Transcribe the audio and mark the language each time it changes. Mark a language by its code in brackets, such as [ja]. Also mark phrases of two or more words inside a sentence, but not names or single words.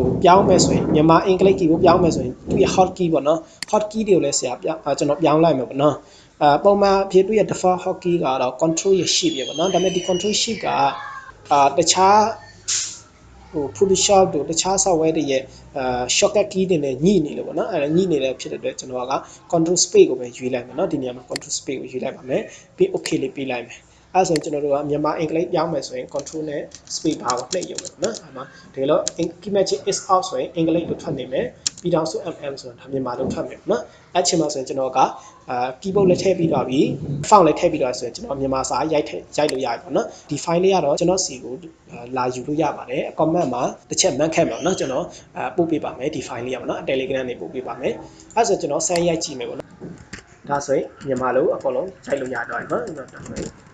[my] ပြောင်းမယ်ဆိုရင်မြန်မာအင်္ဂလိပ် keyboard ပြောင်းမယ်ဆိုရင်သူရဲ့ [en] hot key [my] ပေါ့နော် [en] hot key [my] တွေကိုလည်းကျွန်တော်ပြောင်းလိုက်မယ်ပေါ့နော်ပုံမှန်အဖြစ်သူရဲ့ [en] default hot key [my] ကတော့ control ရ shift ရပေါ့နော်ဒါပေမဲ့ဒီ [en] control shift [my] ကတခြားPhotoshop တို့တခြား software တွေရဲ့ [en] shortcut key [my] တွေနဲ့ညှိနေလို့ပေါ့နော်အဲ့ညှိနေတဲ့ဖြစ်တဲ့အတွက်ကျွန်တော်က [en] control space [my] ကိုပဲရွေးလိုက်မယ်နော်ဒီနေရာမှာ [en] control space [my] ကိုရွေးလိုက်ပါမယ်ပြီး okay လေးပေးလိုက်မယ်အဲ့ဆိုရင်ကျွန်တော် တို့ကမြန်မာအင်္ဂလိပ်ပြောင်းမယ်ဆိုရင် control နဲ့ [en] space bar [my] ကိုနှိပ်ရုံပဲနော်အဲ့မှာဒီလို [en] key magic is out [my] ဆိုရင်အင်္ဂလိပ်လို့ထွက်နေမယ်ပြီးတော့ဆို mm ဆိုတာဒါမြန်မာလို့ထွက်မယ်နော်အဲ့ချိန်မှာဆိုရင်ကျွန်တော်ကkeyboard လည်းထည့်ပြီးသွားပြီ font လည်းထည့်ပြီးသွားဆိုရင်ကျွန်တော်မြန်မာစာရိုက်လို့ရပြီပေါ့နော်ဒီ file လေးကတော့ကျွန်တော်စီကိုလာယူလို့ရပါတယ် comment မှာတစ်ချက်မှတ်ခဲ့မှာနော်ကျွန်တော်ပို့ပေးပါမယ်ဒီ file လေးရပါနော် Telegram နဲ့ပို့ပေးပါမယ်အဲ့ဆိုကျွန်တော်ဆန်းရိုက်ကြည့်မယ်ပေါ့နော်ဒါဆိုရင်မြန်မာလိုအကုန်လုံးရိုက်လို့ရတော့ပြီနော်ဒါဆိုရင်